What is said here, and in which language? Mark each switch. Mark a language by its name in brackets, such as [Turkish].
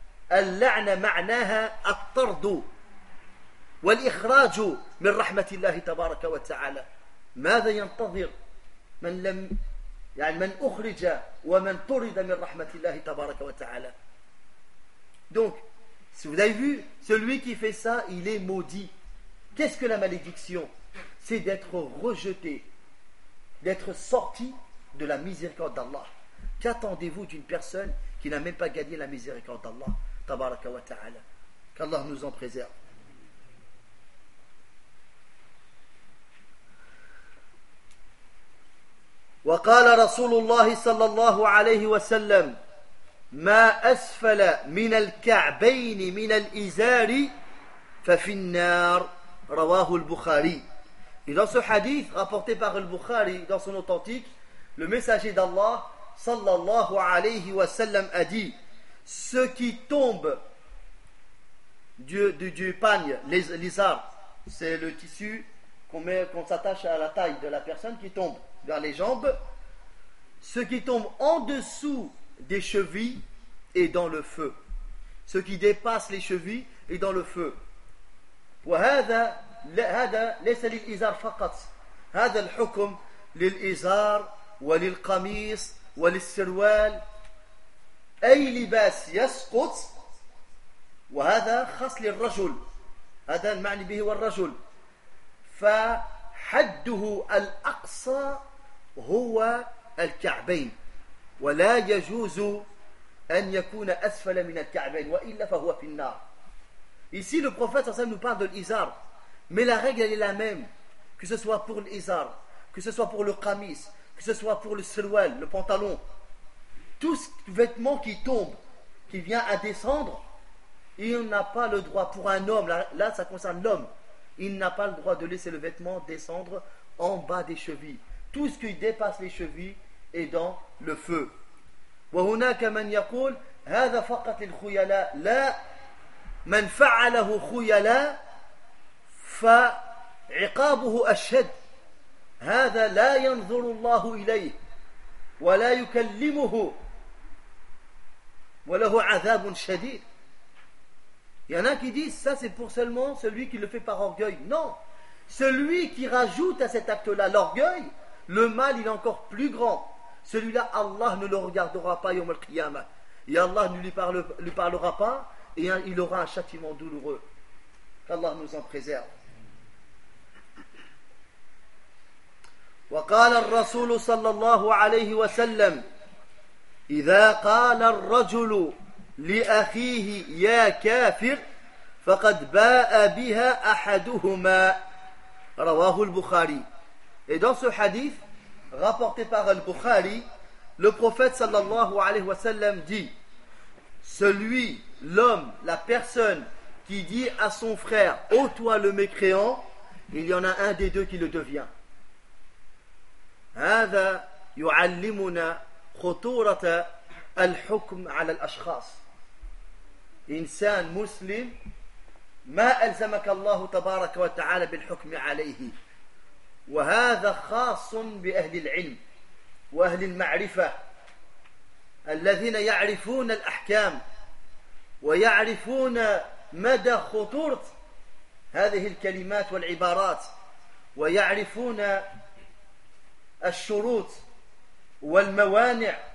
[Arabic] Al-la'na ma'naha at-tardu والإخراج من رحمة الله تبارك وتعالى. ماذا ينتظر من لم يعني من أخرج ومن طرد من رحمة الله تبارك وتعالى. [French] Donc, si vous avez vu, celui qui fait ça, il est maudit. Qu'est-ce que la malédiction? C'est d'être rejeté, d'être sorti de la miséricorde d'Allah. Qu'attendez-vous d'une personne qui n'a même pas gagné la miséricorde d'Allah تبارك وتعالى. Qu'Allah nous en préserve. [Arabic] وقال رسول الله صلى الله عليه وسلم ما أسفل من الكعبين من الإزار ففي النار رواه البخاري. [French] Et dans ce hadith rapporté par al-Bukhari dans son authentique, le messager d'Allah sallallahu alayhi wa sallam a dit: ce qui tombe du pagne, l'izar, c'est le tissu qu'on s'attache à la taille de la personne qui tombe vers les jambes, ce qui tombe en dessous des chevilles est dans le feu, ce qui dépasse les chevilles est dans le feu. [Arabic] هذا ليس للإزار فقط هذا الحكم للإزار وللقميص وللسروال أي لباس يسقط وهذا خاص للرجل هذا المعني به والرجل فحده الأقصى هو الكعبين ولا يجوز أن يكون أسفل من الكعبين وإلا فهو في النار. [French] Ici le prophète صلى الله عليه وسلم parle de l'Izar. Mais la règle, elle est la même, que ce soit pour l'izar, que ce soit pour le kamis, que ce soit pour le sirwal, le pantalon. Tout ce vêtement qui tombe, qui vient à descendre, il n'a pas le droit, pour un homme, là ça concerne l'homme, il n'a pas le droit de laisser le vêtement descendre en bas des chevilles. Tout ce qui dépasse les chevilles est dans le feu. [Arabic] وَهُنَاكَ مَنْ يَقُولْ هَذَا فَقَتْ لِلْخُيَلَا لَا مَنْ فَعَلَهُ خُيَلَا فعقابه أشد هذا لا ينظر الله إليه ولا يكلمه وله عذاب شديد. [French] Il y en a qui disent ça c'est pour seulement celui qui le fait par orgueil. Non, celui qui rajoute à cet acte-là l'orgueil, le mal il est encore plus grand. Celui-là, Allah ne le regardera pas يوم القيامة. Et Allah ne lui parlera pas et il aura un châtiment douloureux. Qu'Allah nous en préserve. [Arabic] وقال الرسول صلى الله عليه وسلم إذا قال الرجل لأخيه يا كافر فقد باء بها أحدهما رواه البخاري. [French] Et dans ce hadith rapporté par al-Bukhari, le prophète صلى الله عليه وسلم dit: celui, l'homme, la personne qui dit à son frère: ô toi le mécréant, il y en a un des deux qui le devient. [Arabic] هذا يعلمنا خطورة الحكم على الأشخاص. إنسان مسلم ما ألزمك الله تبارك وتعالى بالحكم عليه، وهذا خاص بأهل العلم وأهل المعرفة الذين يعرفون الأحكام ويعرفون مدى خطورة هذه الكلمات والعبارات ويعرفون الشروط والموانع.